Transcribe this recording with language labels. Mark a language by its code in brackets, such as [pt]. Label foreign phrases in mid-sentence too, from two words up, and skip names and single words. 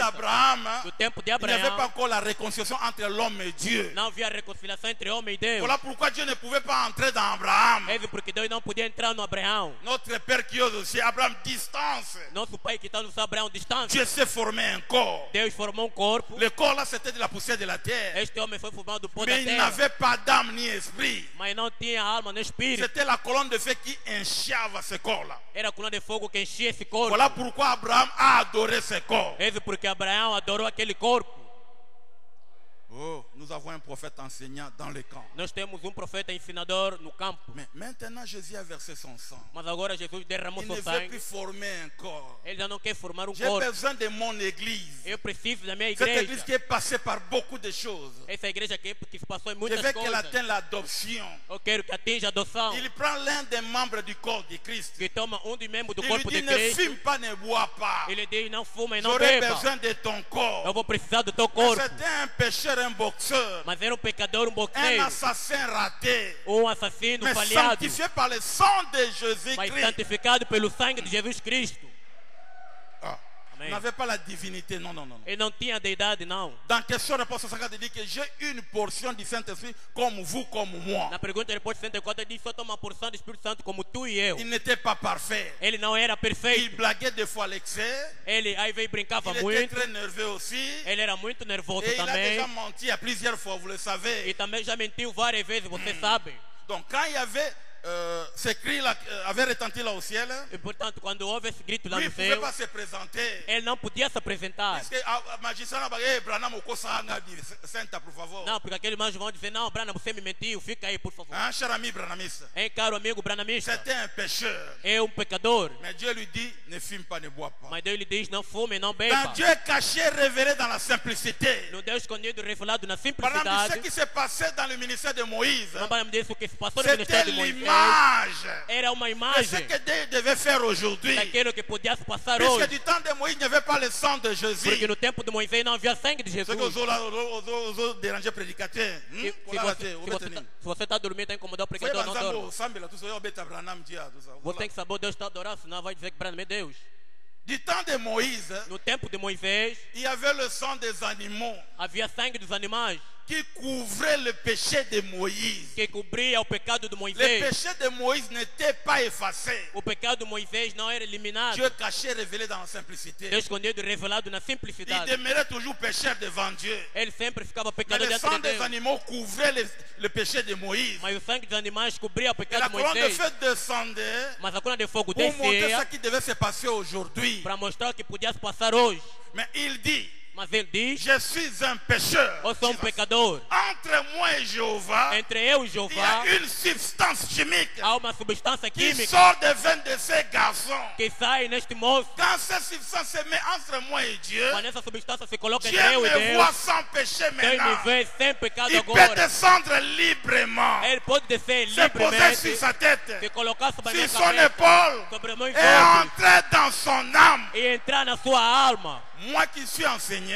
[fr] d'Abraham, [pt] Do tempo de [fr] il n'y avait pas [pt] Abraão, [fr] encore la réconciliation entre l'homme et Dieu. [pt] não havia reconciliação entre homem e Deus. [fr] Voilà pourquoi Dieu ne pouvait pas entrer dans Abraham. [pt] É isso porque Deus não podia entrar no Abraão. [fr] Notre Père qui est aussi, Abraham, distance. [pt] Nosso pai que está no Abraão distante. [fr] Dieu s'est formé un corps. [pt] Deus formou um corpo. [fr] Le corps là, c'était de la poussière de la terre. [pt] Este homem foi formado do pó da [fr] Mais il [pt] terra. [fr] n'avait pas d'âme ni esprit. [pt] Mas não tinha alma nem espírito. [fr] C'était la colonne de feu qui enchava ce corps-là. [pt] Era a coluna de fogo que enchia esse corpo. [fr] Voilà pourquoi Abraham a adoré ce corps. [pt] É isso porque Abraão adorou aquele corpo. [fr] Oh, nous avons un prophète enseignant dans le camp. [pt] Nós temos um profeta ensinador no campo. [fr] Mais maintenant, Jésus a versé son sang. [pt] Mas agora Jesus derramou [fr] Il ne [pt] seu [fr] veut [pt] sangue. [fr] plus former un corps. [pt] Ele já não quer formar um [fr] J'ai [pt] corpo. [fr] besoin de mon église. [pt] Eu preciso da minha [fr] Cette église [pt] igreja. [fr] qui est passée par beaucoup de choses. [pt] Essa igreja que se passou em [fr] Je [pt] muitas [fr] veux qu'elle [pt] coisas. [fr] atteigne l'adoption. [pt] Eu quero que atinja a adoção. [fr] Il prend l'un des membres du corps de Christ. [pt] Que toma um dos membros do [fr] Il lui [pt] corpo [fr] dit, [pt] de [fr] ne [pt] Cristo. [fr] fume pas, ne bois pas. [pt] Ele diz: não fuma e não [fr] J'aurais [pt] beba. [fr] besoin de ton [pt] Eu [fr] corps. [pt] vou precisar do teu [fr] Mais [pt] corpo. [fr] c'était un pécheur, un boxeur, [pt] Mas era um pecador, um [fr] un [pt] boxeiro. [fr] assassin raté. [pt] Um assassino [fr] Mais [pt] falhado. [fr] sanctifié par le sang de [pt] Mas [fr] Jésus-Christ. [pt] santificado pelo sangue de Jesus Cristo. Ah. Amém. [fr] Il n'avait pas la divinité, non, non, non. [pt] Ele não tinha deidade, não. [fr] Dans question-réponse 50, il dit que j'ai une portion du Saint-Esprit comme vous, comme moi. [pt] Na pergunta depois de 64, ele disse: só toma uma porção do Espírito Santo como tu e eu. [fr] Il n'était pas parfait. [pt] Ele não era [fr] Il [pt] perfeito. [fr] blaguait des fois à l'excès. [pt] Ele aí veio brincava [fr] Il était [pt] muito. [fr] très nerveux aussi. [pt] Ele era muito nervoso [fr] Et il a [pt] também. [fr] déjà menti à plusieurs fois, vous le [pt] E [fr] savez. [pt] também já mentiu várias vezes, você sabe. [fr] Donc quand il y avait ce cri-là, avait retenti là au ciel, [pt] E portanto, quando houve esse grito lá [fr] lui, il [pt] no [fr] ne pouvait [pt] céu, [fr] pas se présenter. [pt] ele não podia se apresentar. [fr] Parce que magistrat n'a pas dit, Branham, au Kosanga, [pt] Santa, por favor. Não, porque aqueles irmãos vão dizer: não, Brana, você me mentiu, fica aí, por favor. [fr] Un cher ami branhamiste. [pt] Hein, caro amigo branamista, [fr] C'était un pécheur. [pt] é um pecador. [fr] Mais Dieu lui dit, ne fume pas, ne bois pas. [pt] Mas Deus lhe diz: não fume, não [fr] Dans [pt] beba. [fr] Dieu caché, révélé dans la simplicité. [pt] No Deus escondido, revelado na [fr] Branham dit, ce [pt] simplicidade. [fr] qui s'est passé dans le ministère de Moïse, [pt] Não me disse o que se passou no [fr] c'était [pt] ministério de Moisés. [fr] l'image [pt] Era uma [fr] de ce [pt] imagem [fr] que Dieu devait faire aujourd'hui. [pt] daquilo que podia se passar [fr] Puisque [pt] hoje. [fr] du temps de Moïse, il n'y avait pas le sang de Jésus. [pt] Porque no tempo de Moisés não havia sangue de [fr] Ce que [pt] Jesus. [fr] os autres déranger prédicateur. [pt] Se você está dormindo, está incomodando o pregador, não dorme. Você tem que saber o Deus está adorando, senão vai dizer que Branham é Deus. [fr] Du temps de Moïse, [pt] No tempo de Moisés, [fr] il y avait le sang des animaux. [pt] havia sangue dos animais. [fr] qui couvrait le péché de Moïse. [pt] que cobria o pecado de [fr] Le [pt] Moisés. [fr] péché de Moïse n'était pas effacé. [pt] O pecado de Moisés não era eliminado. [fr] Dieu caché, révélé dans la simplicité. [pt] Deus escondido e revelado na [fr] Il [pt] simplicidade. [fr] demeurait toujours pécheur devant Dieu. [pt] Ele sempre ficava [fr] Mais [pt] pecador [fr] le [pt] diante [fr] sang [pt] de [fr] des [pt] Deus. [fr] animaux couvrait le péché de Moïse. [pt] Mas o sangue dos animais cobria o [fr] Et [pt] pecado [fr] la [pt] de [fr] colonne de [pt] Moisés. [fr] feu descendait [pt] Mas a coluna de fogo [fr] pour montrer [pt] descia [fr] ce qui devait se passer aujourd'hui. [pt] para mostrar o que podia se passar hoje. [fr] Mais il dit, [pt] Mas ele diz: [fr] je suis un pécheur. [pt] eu sou pecador. [fr] Entre moi et Jéhovah, [pt] Entre eu e [fr] il y [pt] Jeová [fr] a une substance chimique [pt] há uma substância [fr] qui [pt] química [fr] sort des veines de ces garçons. [pt] que sai neste moço. [fr] Quand cette substance se met entre moi et Dieu, [pt] Quando essa substância se coloca [fr] Dieu [pt] entre eu e [fr] me voit [pt] Deus, [fr] sans péché [pt] Deus me [fr] maintenant. [pt] vê sem pecado [fr] Il peut [pt] agora. [fr] descendre librement, [pt] Ele pode descer [fr] se poser sur [pt] livremente, [fr] sa tête, [pt] se colocar sobre a minha [fr] sur son [pt] cabeça, [fr] épaule [pt] sobre meus [fr] et [pt] ombros [fr] entrer dans son âme. [pt] e entrar na sua alma. [fr] Moi qui suis enseigné,